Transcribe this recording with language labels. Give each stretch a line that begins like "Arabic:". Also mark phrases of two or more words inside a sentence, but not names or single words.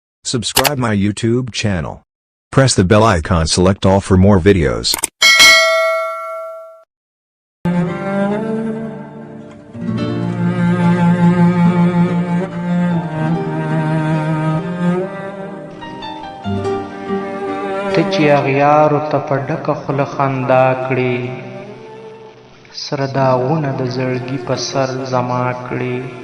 English: Subscribe my YouTube channel. Press the bell icon, select all for more videos.
Pashto: ته چې اغیارو ته په ډکه خوله خندا کړې، سره داغونه د زړګي په سر زما کړې.